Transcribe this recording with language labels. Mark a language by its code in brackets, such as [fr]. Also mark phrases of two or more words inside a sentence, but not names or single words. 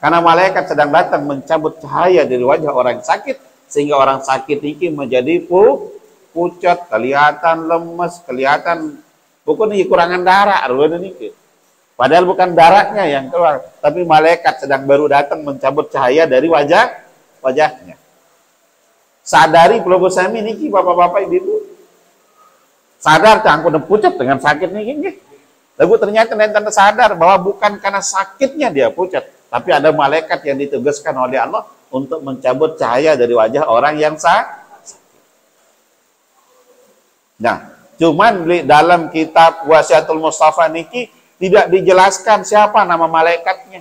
[id] Karena malaikat sedang datang mencabut cahaya dari wajah orang sakit sehingga orang sakit ini menjadi pucat, kelihatan lemes, kelihatan pokoknya kekurangan darah ini. Padahal bukan darahnya yang keluar, tapi malaikat sedang baru datang mencabut cahaya dari wajahnya. Sadari [sas] pelunggu sami niki [id] bapak-bapak ibu-ibu. Sadar cangku udah pucat dengan sakit nih. Lalu ternyata nanti sadar bahwa bukan karena sakitnya dia pucat, tapi ada malaikat yang ditugaskan oleh Allah untuk mencabut cahaya dari wajah orang yang sakit. Nah, cuman dalam kitab Wasiatul Mustafa niki tidak dijelaskan siapa nama malaikatnya.